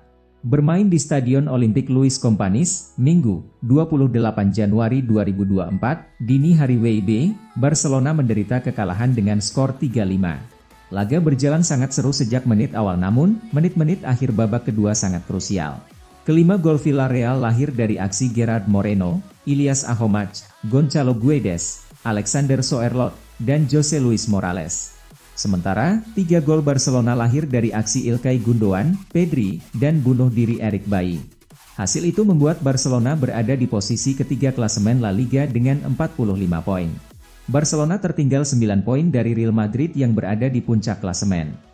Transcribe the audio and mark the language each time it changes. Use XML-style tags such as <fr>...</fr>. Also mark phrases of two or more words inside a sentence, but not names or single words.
<id>Bermain di Stadion Olympique Louis Companys, Minggu, 28 Januari 2024, dini hari WIB, Barcelona menderita kekalahan dengan skor 3-5. Laga berjalan sangat seru sejak menit awal namun, menit-menit akhir babak kedua sangat krusial. Kelima gol Villarreal lahir dari aksi Gerard Moreno, Ilias Ahomach, Gonçalo Guedes, Alexander Soerloth, dan José Luis Morales. Sementara, 3 gol Barcelona lahir dari aksi Ilkay Gundogan, Pedri, dan bunuh diri Eric Bailly. Hasil itu membuat Barcelona berada di posisi ketiga klasemen La Liga dengan 45 poin. Barcelona tertinggal 9 poin dari Real Madrid yang berada di puncak klasemen.</id>